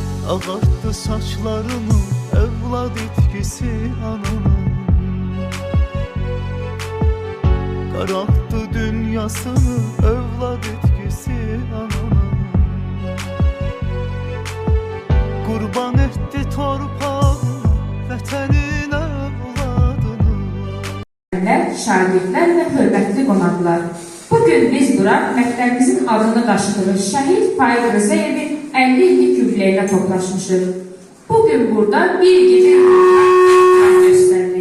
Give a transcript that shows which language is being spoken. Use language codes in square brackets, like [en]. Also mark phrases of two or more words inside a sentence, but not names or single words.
[tr] Ağarttı saçlarını evlad etkisi ananın, kararttı dünyasını evlad etkisi ananın. Kurban etti torpağını, vətənin evladını. [az] Şagirdlər və hörmətli qonaqlar, bugün biz bura məktəbimizin adını daşıdığı Şəhid Faiq Rızayevin 50 illik yubileyine toplaşmışıq. Bugün burada bir gece göstərdik.